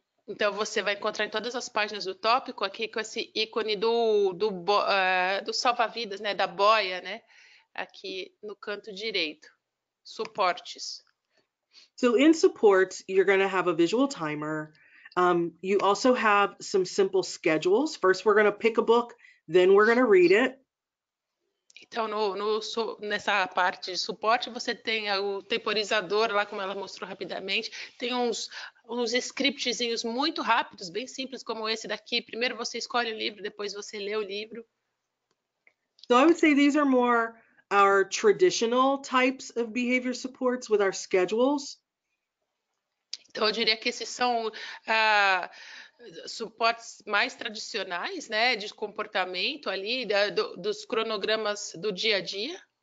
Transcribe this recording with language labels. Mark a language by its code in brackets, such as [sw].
[pt] Então, você vai encontrar em todas as páginas do tópico aqui com esse ícone do salva-vidas, né, da boia, né, aqui no canto direito. Suportes. [en] So in supports, you're going to have a visual timer. You also have some simple schedules. First, we're going to pick a book, then we're going to read it. [pt] Então, nessa parte de suporte, você tem o temporizador lá, como ela mostrou rapidamente. Tem uns scriptzinhos muito rápidos, bem simples, como esse daqui. Primeiro você escolhe o livro, depois você lê o livro. [en] So I would say these are more our traditional types of behavior supports with our schedules. [pt] Então, eu diria que esses são suportes mais tradicionais, né, de comportamento ali, dos cronogramas do dia a dia.